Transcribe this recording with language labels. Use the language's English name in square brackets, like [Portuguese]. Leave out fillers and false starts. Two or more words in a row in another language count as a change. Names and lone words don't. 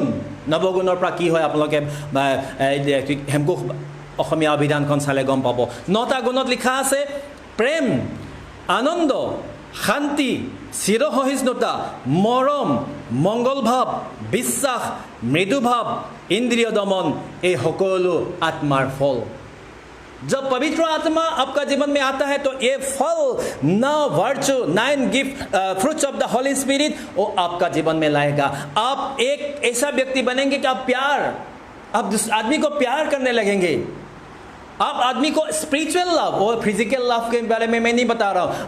[Assamese] নৱগুণৰ পৰা কি হয় আপোনালোকে হেমকোষ অসমীয়া অভিধানখন চালে গম পাব। 9টা গুণত লিখা আছে প্ৰেম, আনন্দ, শান্তি, চিৰসহিষ্ণুতা, মৰম, মংগলভাৱ, বিশ্বাস, মৃদুভাৱ, ইন্দ্ৰিয় দমন, এই সকলো আত্মাৰ ফল। [Hindi] जब पवित्र आत्मा आपका जीवन में आता है तो ये फल, 9 वर्चू, 9 गिफ्ट, [English] fruits of the Holy Spirit, [Hindi] वो आपका जीवन में लाएगा। आप एक ऐसा व्यक्ति बनेंगे कि आप आदमी को प्यार करने लगेंगे। आप आदमी को [English] spiritual love [Hindi] और [English] physical love [Hindi] के बारे में मैं नहीं बता रहा हूँ।